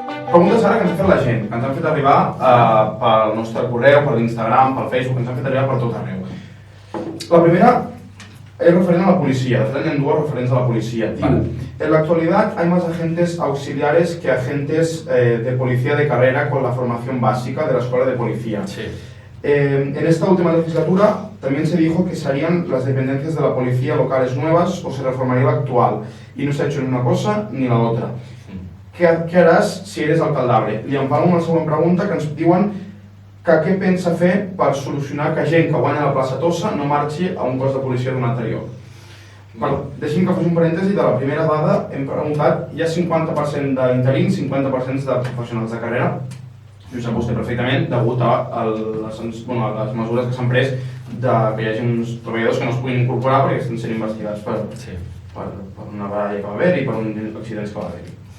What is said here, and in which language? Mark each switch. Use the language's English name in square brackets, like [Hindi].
[Catalan] Preguntes ara que ens ha fet la gent, que ens han fet arribar pel nostre correu, per l'Instagram, pel Facebook, que ens han fet arribar per tot arreu. [Spanish] La primera es referent a la policía, tienen dos referencias a la policía. Vale. En la actualidad hay más agentes auxiliares que agentes de policía de carrera con la formación básica de la escuela de policía. Sí. En esta última legislatura también se dijo que se harían las dependencias de la policía locales nuevas o se reformaría la actual y no se ha hecho ni una cosa ni la otra. ¿Qué harás si eres alcaldable? [Catalan] Li empalo una següent pregunta que ens diuen que què pensa fer per solucionar que gent que guanya la plaça Tossa no marxi a un cos de policia d'un anterior. Deixi'm que faci un parèntesi de la primera dada. Hem preguntat, hi ha 50% d'interins, 50% de professionals de carrera, i ho sap vostè perfectament, degut a les mesures que s'han pres que hi hagi uns treballadors que no es puguin incorporar perquè estan sent investigats per una baralla que va haver-hi i per uns accidents que va haver-hi.